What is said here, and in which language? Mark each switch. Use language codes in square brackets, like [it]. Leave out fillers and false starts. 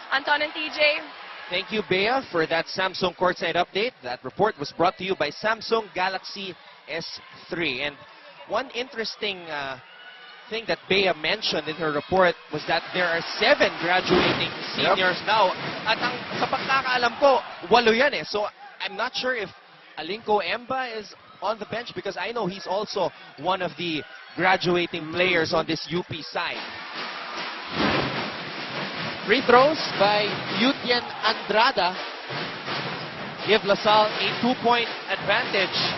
[en] Anton and TJ? Thank you, Bea, for that Samsung courtside update. That report was brought to you by Samsung Galaxy S3. And one interesting thing that Bea mentioned in her report was that there are 7 graduating seniors now. [tl] At sa pagkakaalam ko, 8 yan eh. [en] So I'm not sure if Alinco Emba is on the bench because I know he's also one of the graduating players on this UP side. Free throws by Yutien Andrada give LaSalle a 2-point advantage.